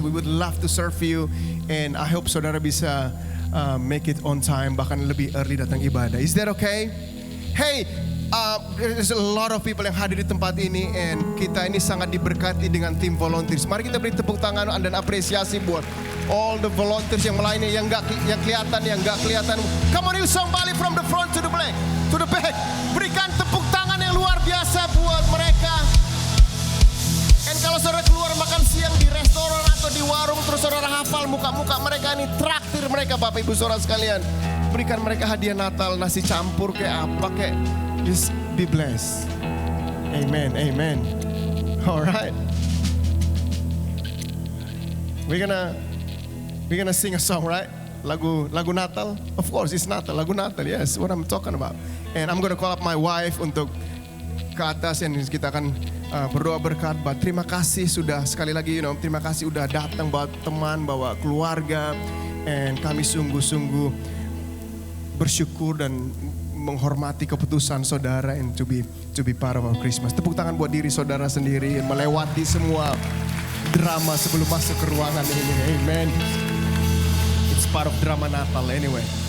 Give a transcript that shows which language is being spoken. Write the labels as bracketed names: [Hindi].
[English] We would love to serve you. And I hope [Indonesian] saudara bisa [English] make it on time. [Indonesian] Bahkan lebih [English] early [Indonesian] datang ibadah. [English] Is that okay? Hey, there's a lot of people [Indonesian] yang hadir di tempat ini. [English] And [Indonesian] kita ini sangat diberkati dengan tim volunteers. Mari kita beri tepuk tangan dan apresiasi buat [English] all the volunteers [Indonesian] yang lainnya. Yang kelihatan, yang gak kelihatan. [English] Come on Hillsong Bali from the front to the back. [Indonesian] Berikan tepuk tangan yang luar biasa buat mereka. Dan kalau saudara keluar makan siang di restoran atau di warung, terus saudara hafal muka-muka mereka ini, traktir mereka Bapak Ibu saudara sekalian. Berikan mereka hadiah Natal, nasi campur kayak apa kayak. [English] Just be blessed. [Indonesian] Amen, amen. [English] Alright. We're gonna sing a song, right? [Indonesian] Lagu Natal. [English] Of course, it's Natal. Lagu Natal, yes, what I'm talking about. And I'm gonna call up my wife [Indonesian] untuk ke atas, [English] and [Indonesian] kita akan berdoa berkat. Terima kasih sudah sekali lagi, terima kasih udah datang bawa teman, bawa keluarga. [English] And [Indonesian] kami sungguh-sungguh bersyukur dan menghormati keputusan saudara [English] and to be part of our Christmas. [Indonesian] Tepuk tangan buat diri saudara sendiri melewati semua drama sebelum masuk ke ruangan ini. Amen. [English] It's part of drama Natal anyway.